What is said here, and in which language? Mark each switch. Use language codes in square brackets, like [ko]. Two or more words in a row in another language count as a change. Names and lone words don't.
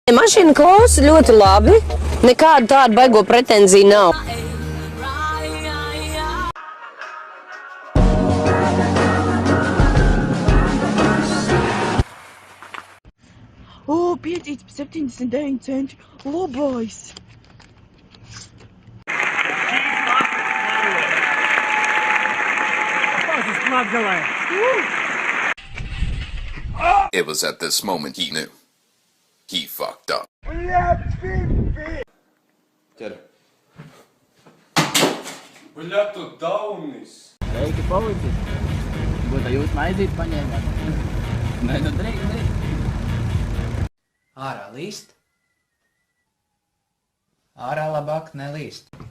[lv] Mašīna klausa ļoti labi. Nekāda tāda baigo pretenzija nav. O, piedzīts par 79 centi. Labais! [en] It was at this moment he knew. He fucked up. [lv] Ķer. Bļa, tu daunis! Sveiki, policisti! Būtu jūs maizīt paņēmāt? Nē, nu drīk. Ārā līst. Ārā labāk nelīst.